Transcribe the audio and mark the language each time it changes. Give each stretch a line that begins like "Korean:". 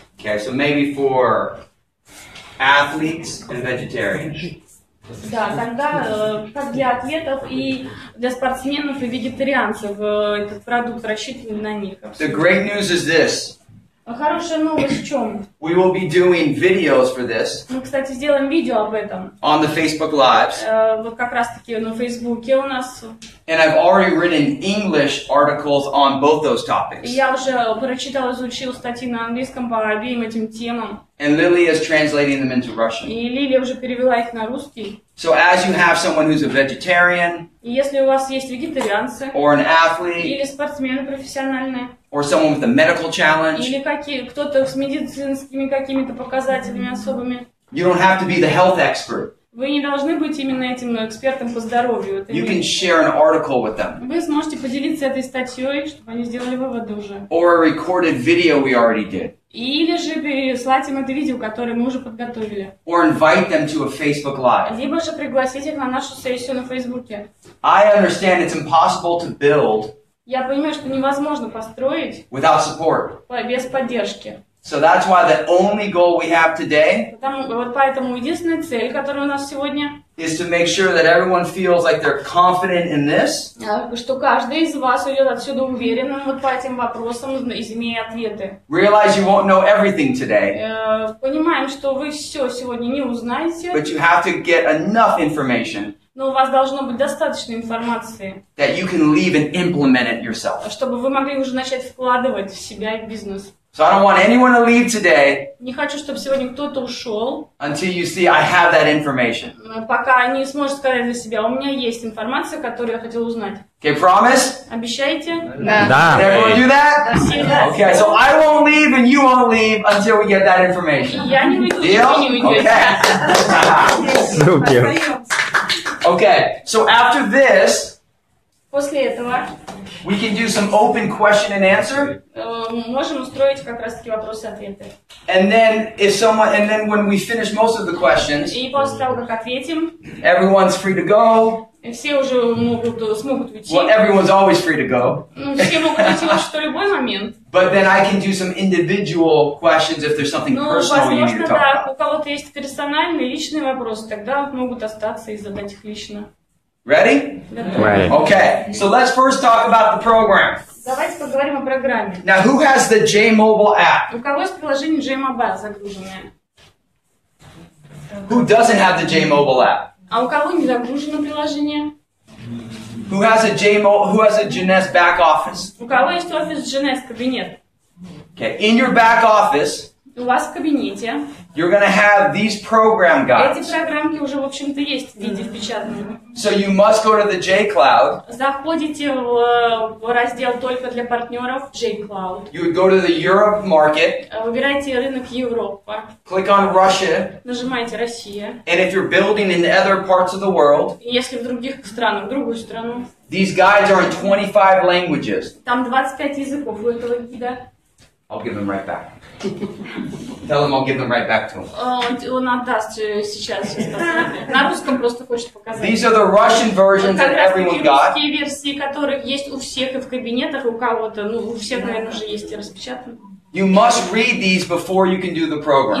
English: Okay, so maybe for athletes and vegetarians.
Russian: Да, тогда как для атлетов и для спортсменов и вегетарианцев этот продукт рассчитан на них.
English: The great news is this.
Russian: Хорошая новость в чем?
English: We will be doing videos for this
Russian: Мы, кстати, сделаем видео об этом.
English: on the Facebook Lives.
Russian: Вот как раз-таки на Фейсбуке у нас.
English: And I've already written English articles on both those
Russian: И
English: topics.
Russian: я уже прочитал, изучил статьи на английском по обеим этим темам.
English: And Lily is translating them into Russian.
Russian: И Лилия уже перевела их на русский.
English: So as you have someone who's a vegetarian,
Russian: И если у вас есть вегетарианцы,
English: or an athlete,
Russian: или спортсмены профессиональные,
English: or someone with a medical challenge,
Russian: или кто-то с медицинскими какими-то показателями особыми,
English: you don't have to be the health expert.
Russian: Вы не должны быть именно этим экспертом по здоровью.
English: You can share an article with them.
Russian: Вы сможете поделиться этой статьей, чтобы они сделали выводы уже.
English: Or a recorded video we already did.
Russian: Или же переслать им это видео, которое мы уже подготовили.
English: Or invite them to a Facebook Live.
Russian: Либо же пригласить их на нашу сессию на Фейсбуке.
English: I understand it's impossible to build
Russian: Я понимаю, что невозможно построить
English: without support.
Russian: без поддержки.
English: So that's why the only goal we have today
Russian: Вот поэтому единственная цель, которая у нас сегодня,
English: is to make sure that everyone feels like they're confident in this.
Russian: Что каждый из вас уйдет отсюда уверенным вот по этим вопросам, имея ответы.
English: Realize you won't know everything today,
Russian: Понимаем, что вы все сегодня не узнаете,
English: but you have to get enough information
Russian: но у вас должно быть достаточно информации,
English: that you can leave and implement it yourself.
Russian: чтобы вы могли уже начать вкладывать в себя и в бизнес.
English: So I don't want anyone to leave today
Russian: Не хочу, чтобы сегодня кто-то ушел,
English: until you see I have that information.
Russian: пока не сможет сказать для себя: у меня есть информация, которую я хотел узнать.
English: Okay, promise?
Russian: Обещаете?
English: Can
Russian: Да.
English: everyone do that? Okay, so I won't leave and you won't leave until we get that information.
Russian: Я не уйду,
English: Deal?
Russian: вы не уйдете.
English: Okay.
Russian: Супер.
English: Okay, so after this,
Russian: После этого
English: we can do some open question and answer.
Russian: можем устроить как раз-таки вопросы-ответы.
English: And then when we finish most of the questions,
Russian: И после того, как ответим,
English: everyone's free to go.
Russian: все уже смогут уйти.
English: Well, everyone's always free to go.
Russian: Все могут уйти в любой момент.
English: But then I can do some individual questions if there's something
Russian: Ну,
English: personal you need
Russian: возможно,
English: to talk
Russian: да,
English: about.
Russian: у кого-то есть персональные, личные вопросы, тогда могут остаться и задать их лично.
English: Ready? Ready. Okay, so let's first talk about the program.
Russian: Давайте поговорим о программе.
English: Now, who has the J-Mobile app?
Russian: У кого есть приложение J-Mobile загруженное?
English: Who doesn't have the J-Mobile app?
Russian: А у кого не загружено приложение?
English: Who has a Jeunesse back office?
Russian: У кого есть офис GNS кабинет?
English: Okay, in your back office,
Russian: У вас в кабинете
English: you're going to have these program
Russian: эти
English: guides.
Russian: программки уже, в общем-то, есть в виде впечатанном.
English: So you must go to the J-Cloud.
Russian: Заходите в раздел только для партнеров J-Cloud.
English: You would go to the Europe market,
Russian: Выбирайте рынок Европа,
English: click on Russia,
Russian: нажимаете Россия.
English: and if you're building in other parts of the world,
Russian: Если в других странах, в другую страну,
English: these guides are in 25 languages.
Russian: там 25 языков у этого гида.
English: I'll give them right back. Tell them I'll give them right back to them.
Russian: Он отдаст сейчас. На русском просто хочет показать.
English: These are the Russian versions that
Russian: Как раз таки
English: everyone got.
Russian: русские версии, которых есть у всех и в кабинетах, и у кого-то, ну, у всех, наверное, уже есть и распечатаны.
English: You must read these before you can do the program.